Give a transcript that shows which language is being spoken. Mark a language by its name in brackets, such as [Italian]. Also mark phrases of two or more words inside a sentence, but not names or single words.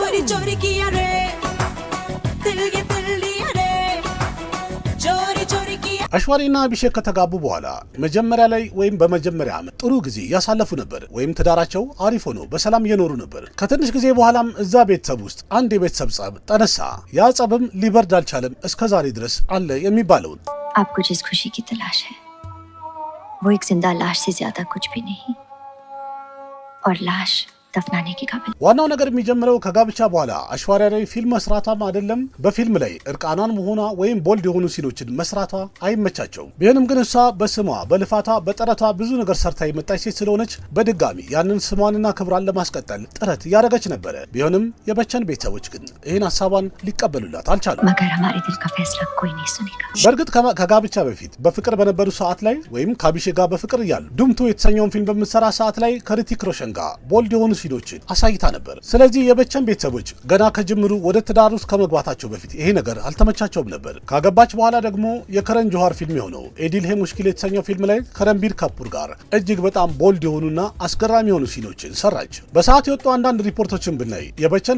[Amharic] አይሽዋሪና አቢሼክ ከተጋቡ በኋላ መጀመሪያ ላይ ወይም በመጀመሪያ ዓመት ጥሩ ጊዜ ያሳለፉ ነበር፣ ወይም ትዳራቸው አሪፍ ሆኖ በሰላም እየኖሩ ነበር። ከትንሽ ጊዜ በኋላም እዛ ቤተሰብ ውስጥ አንድ የቤተሰብ ጸብ ተነሳ። ያ ጸብም ሊበርድ አልቻለም፣ እስከ ዛሬ ድረስ አለ የሚባለውን [Hindi] आपको जिस खुशी की तलाश है वो एक जिंदा लाश से ज्यादा कुछ भी नहीं और लाश दफनाने के काबिल। [Amharic] ዋናው ነገር የሚጀምረው ከጋብቻ በኋላ አይሽዋሪያ ላይ ፊልም መስራቷም አይደለም በፊልም ላይ እርቃኗን መሆኗ ወይም ቦልድ የሆኑ ሲኖችን መስራቷ አይመቻቸውም። ቢሆንም ግን እሷ በስሟ በልፋቷ በጥረቷ ብዙ ነገር ሰርታ የመጣች ሴት ስለሆነች በድጋሚ ያንን ስሟንና ክብሯን ለማስቀጠል ጥረት እያደረገች ነበረ። ቢሆንም የበቸን ቤተሰቦች ግን ይህን ሀሳቧን ሊቀበሉላት አልቻሉም። [Hindi] मगर हमारे दिल का फैसला कोई नहीं सुनेगा። [Amharic] በእርግጥ ከጋብቻ በፊት በፍቅር በነበሩ ሰዓት ላይ ወይም ከአቢሼክ ጋር በፍቅር እያሉ ዱምቱ የተሰኘውን ፊልም በምትሰራ ሰዓት ላይ ከሪቲክ ሮሽን ጋር ቦልድ የሆኑ ሲኖችን አሳይታ ነበር። ስለዚህ የበቸን ቤተሰቦች ገና ከጅምሩ ወደ ትዳር ውስጥ ከመግባታቸው በፊት ይሄ ነገር አልተመቻቸውም ነበር። ካገባች በኋላ ደግሞ የከረን ጆሃር ፊልም የሆነው ኤዲል ሄ ሙሽኪል የተሰኘው ፊልም ላይ ከረንቢር ካፑር ጋር እጅግ በጣም ቦልድ የሆኑና አስገራሚ የሆኑ ሲኖችን ሰራች። በሰዓት የወጡ አንዳንድ ሪፖርቶችን ብናይ የበቸን